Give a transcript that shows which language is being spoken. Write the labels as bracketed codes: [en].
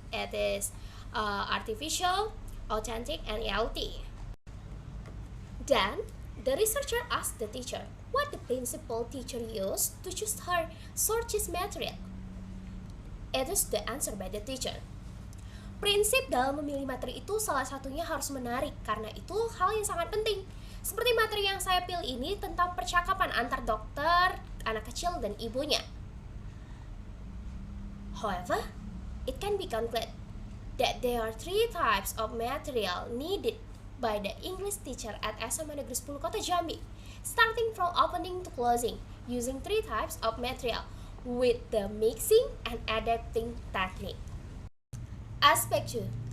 [en] It is artificial, authentic, and ELT. Then, the researcher asked the teacher what the principal teacher used to choose her sources material. It is the answer by the teacher. [id] Prinsip dalam memilih materi itu salah satunya harus menarik, karena itu hal yang sangat penting. Seperti materi yang saya pilih ini tentang percakapan antar dokter, anak kecil, dan ibunya. [en] However, it can be concluded that there are 3 types of material needed by the English teacher at SMA Negeri 10 Kota Jambi, starting from opening to closing, using 3 types of material with the mixing and adapting technique. Aspect 2.